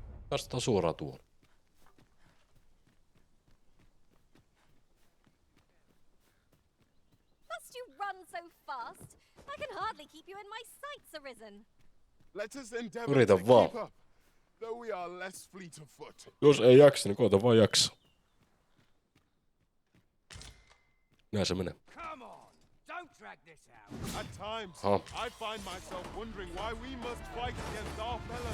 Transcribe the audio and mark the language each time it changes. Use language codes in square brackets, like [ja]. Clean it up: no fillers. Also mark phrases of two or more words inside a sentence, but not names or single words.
[fi] Päästetään suoraan tuohon. [en] Must you run so fast? I can hardly keep you in my sights, Arisen. Let us endeavor [fi] Yritä [en] to [fi] vaan. [en] keep up, though we are less fleet of foot. [fi] Jos ei jaksa, niin koita vaan jaksaa. Näin se menee. [en] Come on, don't drag this out. At times, Huh. I find myself wondering why we must fight against our fellows.